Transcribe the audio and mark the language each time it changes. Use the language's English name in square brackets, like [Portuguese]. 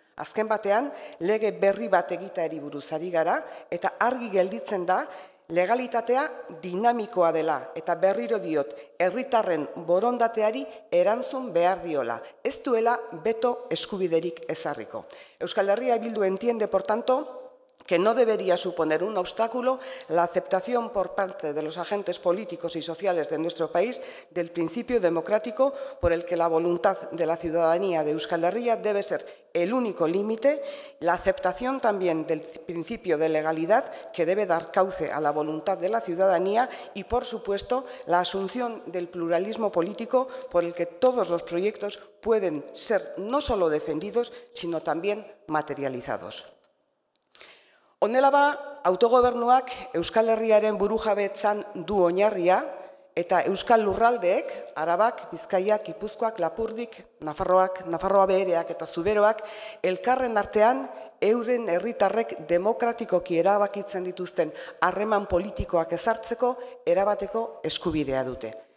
[Basque] Azken batean, lege berri bat egiteari buruz ari gara, eta argi gelditzen da, legalitatea dinamikoa dela, eta berriro diot, herritarren borondateari erantzun behar diola, ez duela beto eskubiderik ezarriko. Euskal Herria Bildu [Spanish] entiende, por tanto, que no debería suponer un obstáculo la aceptación por parte de los agentes políticos y sociales de nuestro país del principio democrático por el que la voluntad de la ciudadanía de Euskal Herria debe ser el único límite, la aceptación también del principio de legalidad que debe dar cauce a la voluntad de la ciudadanía y, por supuesto, la asunción del pluralismo político por el que todos los proyectos pueden ser no solo defendidos, sino también materializados. [Basque] Honela ba, autogobernuak Euskal Herriaren burujabetzan du oinarria eta Euskal Lurraldeek, Arabak, Bizkaiak, Gipuzkoak, Lapurdik, Nafarroa Behereak eta Zuberoak, elkarren artean euren herritarrek demokratikoki erabakitzen dituzten harreman politikoak ezartzeko erabateko eskubidea dute.